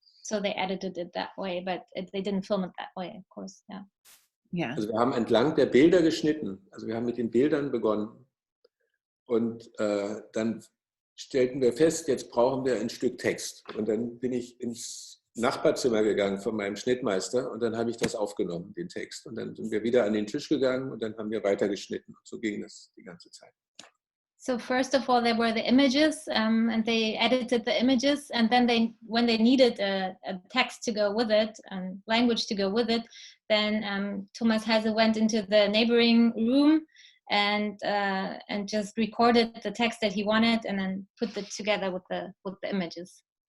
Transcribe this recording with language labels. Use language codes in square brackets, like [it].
[en] So they edited it that way, but they didn't film it that way, of course. Yeah. Yeah. [de] Also wir haben entlang der Bilder geschnitten. Also wir haben mit den Bildern begonnen. Und dann stellten wir fest, jetzt brauchen wir ein Stück Text. Und dann bin ich ins Nachbarzimmer gegangen von meinem Schnittmeister, und dann habe ich das aufgenommen, den Text. Und dann sind wir wieder an den Tisch gegangen, und dann haben wir weitergeschnitten. Und so ging das die ganze Zeit. [en] So first of all, there were the images, and they edited the images, and then when they needed a text to go with it and language to go with it, then Thomas Heise went into the neighboring room and just recorded the text that he wanted, and then put it together with the images.